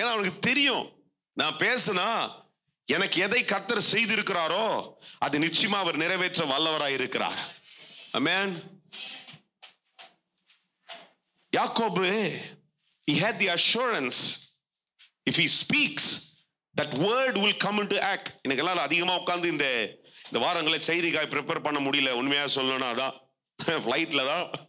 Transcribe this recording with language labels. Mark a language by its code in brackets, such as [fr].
[ta] ஏன்னா அவனுக்கு தெரியும், நான் பேசினா எனக்கு எதை கர்த்தர் செய்திருக்கிறாரோ அது நிச்சயமா அவர் நிறைவேற்ற வல்லவராய் இருக்கிறார். ஆமென். [en] Jacob, he had the assurance, if he speaks, that word will come into act. [ta] எனக்கெல்லாம் அதிகமா உட்கார்ந்து இந்த வாரங்களை செய்திக்காய் ப்ரிப்பேர் பண்ண முடியல. உண்மையா சொல்லணும்னா அதான் ஃப்ளைட்ல தான்